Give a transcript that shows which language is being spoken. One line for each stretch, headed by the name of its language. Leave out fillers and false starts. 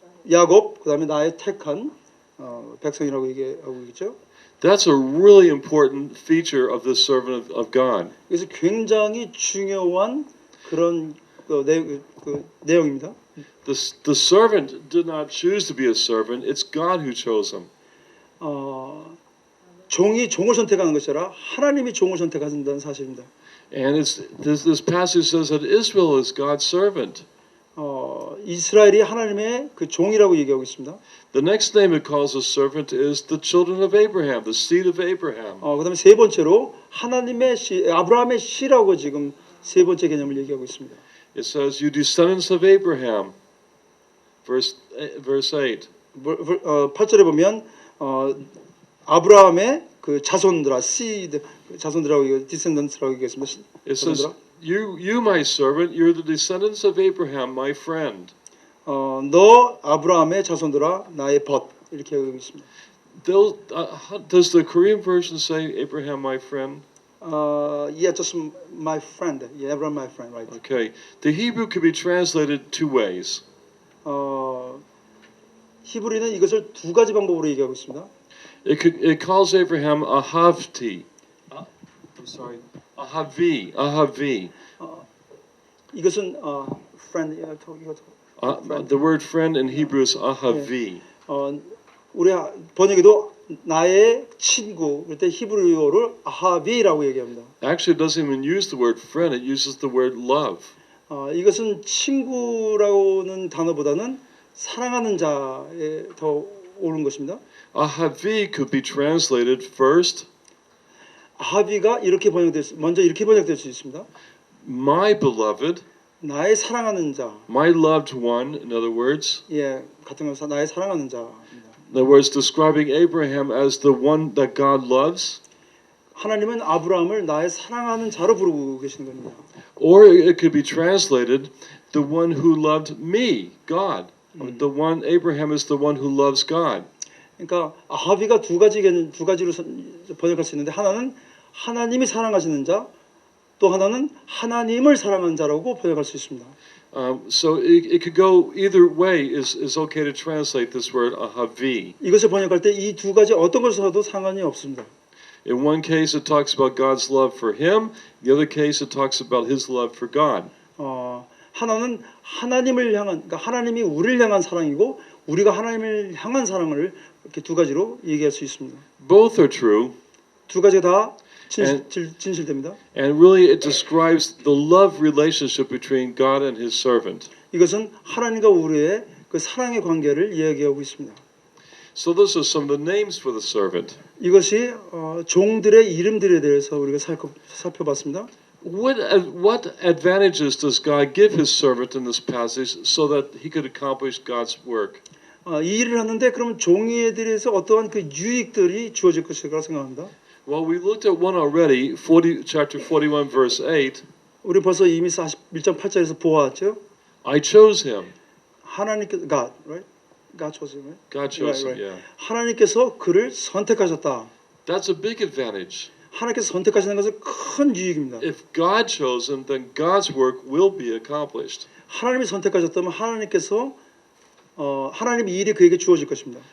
Korean: 야곱 그다음에 나의 택한 백성이라고 얘기하고 있죠.
English: That's a really important feature of this servant of God.
Korean: 그래서 굉장히 중요한 그런 내용입니다.
English: The servant did not choose to be a servant. It's God who chose him.
Korean: 종이 종을 선택하는 것이 아니라 하나님이 종을 선택하신다는 사실입니다.
English: And this passage says that Israel is God's servant.
Korean: 이스라엘이 하나님의 그 종이라고 얘기하고 있습니다.
English: The next name it calls a servant is the children of Abraham, the seed of Abraham.
Korean: 그다음에 세 번째로 하나님의 아브라함의 씨라고 지금 세 번째 개념을 얘기하고 있습니다.
English: It says, "You descendants of Abraham." Verse 8.
Korean: 8절에 보면 아브라함의 그 자손들아, 자손들하고 디센던트라고 얘기했습니다.
English: It says, "You, my servant, you're the descendants of Abraham, my friend."
Korean: 너 아브라함의 자손들아, 나의 벗 이렇게 하고 있습니다.
English: Does the Korean version say Abraham, my friend? Yeah, just my friend. Yeah, Abraham, my friend, right? Okay. The Hebrew could be translated two ways.
Korean: 히브리는 이것을 두 가지 방법으로 얘기하고 있습니다.
English: It calls Abraham Ahavti. Ahavi.
Korean: 이것은 friend.
English: The word friend in Hebrew is Ahavi.
Korean: 우리 번역에도 나의 친구 그때 히브리어를 아하비라고 얘기합니다.
English: Actually, it doesn't even use the word friend. It uses the word love.
Korean: 이것은 친구라고는 단어보다는 사랑하는 자에 더 옳은 것입니다.
English: Ahavi could be translated first.
Korean: 아하비가 먼저 이렇게 번역될 수 있습니다.
English: My beloved.
Korean: 나의 사랑하는 자.
English: My loved one, in other words.
Korean: 예, 같은 거 나의 사랑하는 자입니다.
English: In other words, describing Abraham as the one that God loves.
Korean: 하나님은 아브라함을 나의 사랑하는 자로 부르고 계시는 겁니다.
English: Or it could be translated, the one who loved me, God. The one, Abraham is the one who loves God.
Korean: 그러니까 아하비가 두 가지로 번역할 수 있는데 하나는 하나님이 사랑하시는 자, 또 하나는 하나님을 사랑하는 자라고 번역할 수 있습니다.
English: So it could go either way. Is okay to translate this word ahavi.
Korean: 이것을 번역할 때 이 두 가지 어떤 것을 써도 상관이 없습니다.
English: In one case, it talks about God's love for him. The other case, it talks about his love for God.
Korean: 하나는 하나님을 향한, 그러니까 하나님이 우리를 향한 사랑이고 우리가 하나님을 향한 사랑을 이렇게 두 가지로 얘기할 수 있습니다.
English: Both are true,
Korean: 두 가지가 다 진실됩니다.
English: and really it describes the love relationship between God and His servant.
Korean: 이것은 하나님과 우리의 그 사랑의 관계를 이야기하고 있습니다.
English: So those are some of the names for the servant.
Korean: 이것이 종들의 이름들에 대해서 우리가 살펴봤습니다.
English: What advantages does God give His servant in this passage so that he could accomplish God's work?
Korean: 이 일을 하는데 그러면 종에 대해서 어떠한 그 유익들이 주어질 것이라고 생각합니다.
English: Well, we looked at one already, chapter 41, verse 8.
Korean: 우리 벌써 이미 41장 8절에서 보았죠.
English: I chose him.
Korean: 하나님께서
English: God, right? God chose him, right? God chose him, Right. yeah.
Korean: 하나님께서 그를 선택하셨다.
English: That's a big advantage.
Korean: 하나님께서 선택하시는 것은 큰 유익입니다.
English: If God chose him, then God's work will be accomplished.
Korean: 하나님이 선택하셨다면 하나님께서 하나님의 일이 그에게 주어질 것입니다.